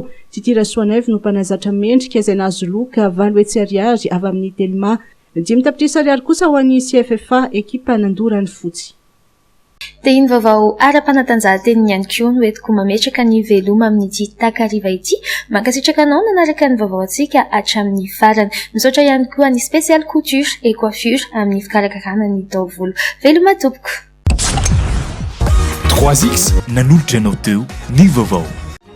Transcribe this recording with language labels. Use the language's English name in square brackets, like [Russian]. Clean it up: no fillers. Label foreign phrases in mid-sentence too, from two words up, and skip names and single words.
[Malagasy] Titira Soaneve no mpanazatra Mendrika izay nahazo loka 20 hetsy ariary avy amin'ny Telma. 10 ariary kosa ho an'ny CFFA ekipa Andorany fotsy. Dia iny vaovao ara-panatanjahanteny ihany koa no entiko mametraka ny veloma amin'ity takariva ity. Mankasitraka anao nanaraka ny vaovao antsika hatramin'ny farany. Misaotra ihany koa ny [French] spécial couture et coiffure [Malagasy] amin'ny fikarakarana ny taovolo. Veloma tompoko. 3X nanolotra anao teo ny vaovao.